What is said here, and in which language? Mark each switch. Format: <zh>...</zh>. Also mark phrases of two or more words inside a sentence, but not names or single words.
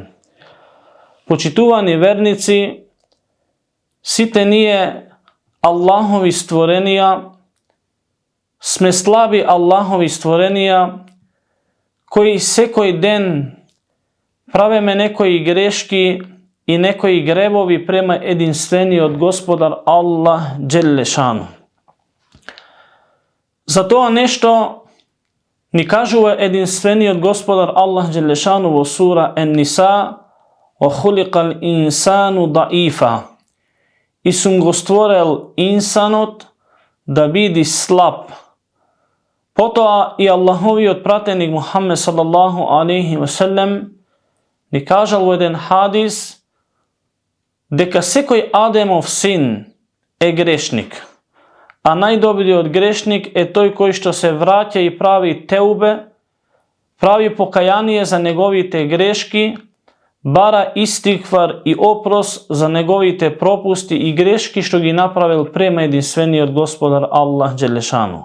<mk>Почитувани верници, сите ние Аллахови створенија сме слаби Аллахови створенија кои секој ден правиме некои грешки и некои гребови према единствениот Господар Аллах Джелешану. За тоа нешто ни кажува единствениот Господар Аллах Джелешану во сура Ен-Ниса:</mk> <ar>"وخلق الإنسان ضعيفا."</ar> <mk>И сум го створил инсанот да биде слаб. Потоа и Аллаховиот пратеник Мухаммед</mk> <ar>صلى الله عليه وسلم</ar> <mk>ни кажал во еден хадис дека секој Адемов син е грешник, а најдобриот грешник е тој кој што се враќа и прави теубе, прави покаяние за неговите грешки, бара истигфар и опрос за неговите пропусти и грешки што ги направил према единствениот Господар Аллах Джелешану.</mk>